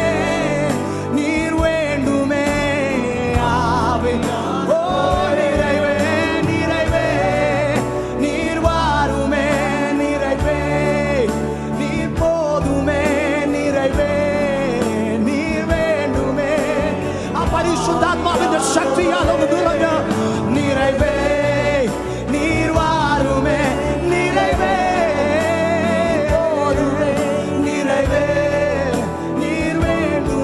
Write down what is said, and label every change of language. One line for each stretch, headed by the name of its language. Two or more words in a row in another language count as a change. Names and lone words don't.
Tamil: நீர் வேண்டுமே, ஆவி ஓ நிறைவே நிறைவே நீர் வாருமே, நிறைவே நீர் போதுமே, நிறைவே நீர் வேண்டுமே,
Malayalam: പരിശുദ്ധാത്മാവിന്റെ ശക്തിയാൽ ഒന്ന് നിറഞ്ഞ്,
Tamil: நிறைவே நீர் வாருமே, நிறைவே போதுமே, நிறைவே நீர் வேண்டுமே,